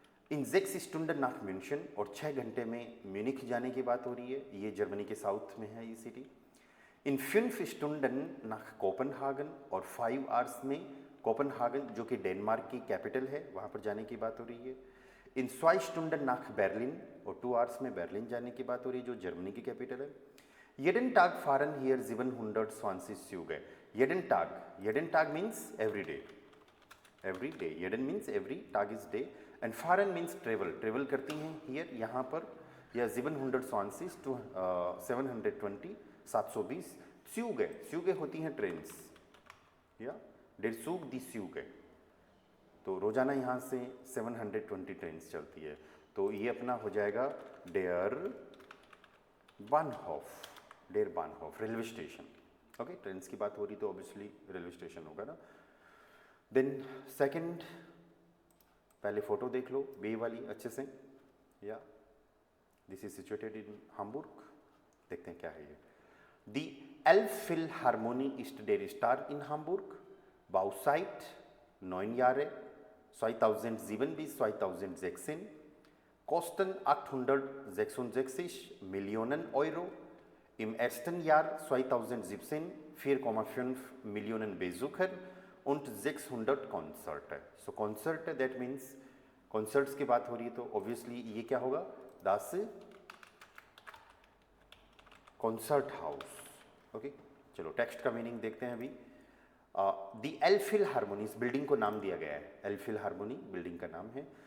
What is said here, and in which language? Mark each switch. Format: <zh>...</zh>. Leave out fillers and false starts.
<de>इन 6 Stunden nach München,</de> <hi>और 6 घंटे में म्यूनिख जाने की बात हो रही है, ये जर्मनी के साउथ में है ये सिटी।</hi> <de>इन 5 Stunden nach Kopenhagen,</de> <hi>और 5 आवर्स में कोपनहागन जो कि डेनमार्क की कैपिटल है वहाँ पर जाने की बात हो रही है।</hi> <de>इन 2 Stunden nach Berlin,</de> <hi>और 2 आवर्स में बर्लिन जाने की बात हो रही है जो जर्मनी की कैपिटल है।</hi> <de>jeden Tag fahren hier 720 Züge।</de> <en>jeden Tag means every day, jeden means every, tag is day,</en> <hi>and Faran means travel करती हैं हियर यहाँ पर, या 720 टू 720 720 स्यूगे होती हैं ट्रेन्स, या डेर सूग दी स्यूगे, तो रोजाना यहाँ से 720 ट्रेन्स चलती है, तो ये अपना हो जाएगा dare बानहोफ railway station, okay. Trains की बात हो रही तो ऑब्वियसली रेलवे स्टेशन होगा ना। देन सेकंड, पहले फोटो देख लो बे वाली अच्छे से, या</hi> <en>This is situated in Hamburg.</en> <hi>देखते हैं क्या है ये।</hi> <de>दी Elbphilharmonie ist der Star in Hamburg, Bauzeit 9 Jahre 2007 bis 2016, Kosten 866 Millionen Euro, im ersten Jahr 2017 4,5 Millionen Besucher und 600 Konzerte।</de> <hi>So concert that means concerts की बात हो रही है तो ऑब्वियसली ये क्या होगा, दास कॉन्सर्ट हाउस, ओके। चलो टेक्स्ट का मीनिंग देखते हैं अभी। दी Elbphilharmonie, इस बिल्डिंग को नाम दिया गया है, Elbphilharmonie बिल्डिंग का नाम है।</hi>